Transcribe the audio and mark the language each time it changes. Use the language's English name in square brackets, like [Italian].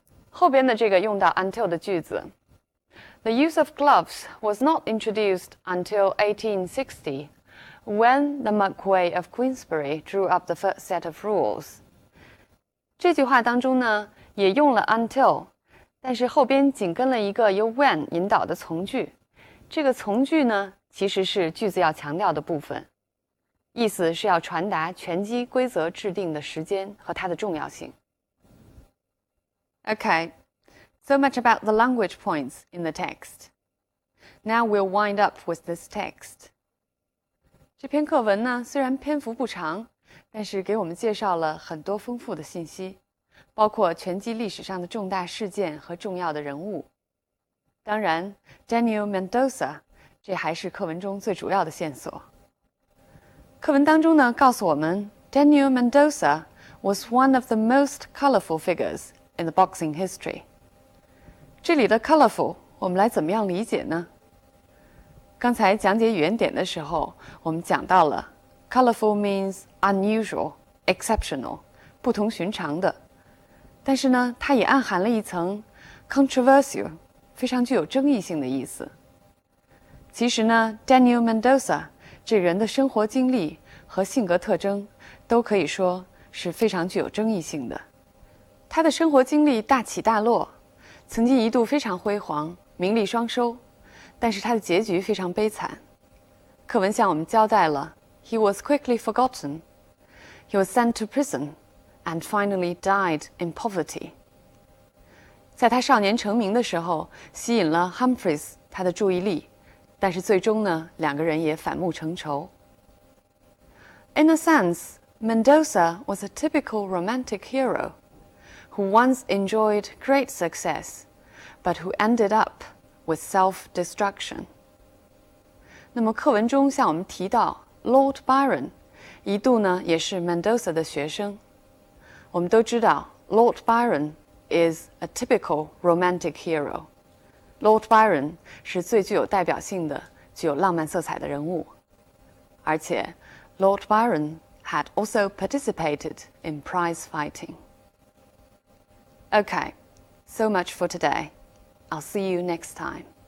[Chinese] 后边的这个用到 until 的句子 [English] The use of gloves was not introduced until 1860 when the Marquess of Queensberry drew up the first set of rules. [Chinese] 这句话当中呢，也用了 until， 但是后边紧跟了一个由 when 引导的从句。这个从句呢，其实是句子要强调的部分，意思是要传达拳击规则制定的时间和它的重要性。 [English] Okay, so much about the language points in the text. Now we'll wind up with this text. [Chinese] 这篇课文呢，虽然篇幅不长，但是给我们介绍了很多丰富的信息，包括拳击历史上的重大事件和重要的人物。当然 Daniel Mendoza 这还是课文中最主要的线索。课文当中呢，告诉我们 [English] Daniel Mendoza was one of the most colorful figures in the boxing history. [Chinese] 这里的 colorful 我们来怎么样理解呢？刚才讲解语言点的时候，我们讲到了 [English] colorful means unusual, exceptional, [Chinese] 不同寻常的。但是呢，它也暗含了一层 controversial, 非常具有争议性的意思。其实呢 Daniel Mendoza 这人的生活经历和性格特征都可以说是非常具有争议性的。他的生活经历大起大落，曾经一度非常辉煌，名利双收，但是他的结局非常悲惨。课文向我们交代了 [English] He was quickly forgotten. He was sent to prison and finally died in poverty. [Chinese] 在他少年成名的时候，吸引了 Humphreys 他的注意力，但是最终呢，2个人也反目成仇。 [English] In a sense, Mendoza was a typical romantic hero who once enjoyed great success, but who ended up with self-destruction. [Chinese] 那么课文中向我们提到 Lord Byron 一度呢也是 Mendoza 的学生。我们都知道 [English] Lord Byron is a typical romantic hero. [Chinese] Lord Byron 是最具有代表性的、具有浪漫色彩的人物。而且 [English] Lord Byron had also participated in prize fighting. Okay, so much for today. I'll see you next time.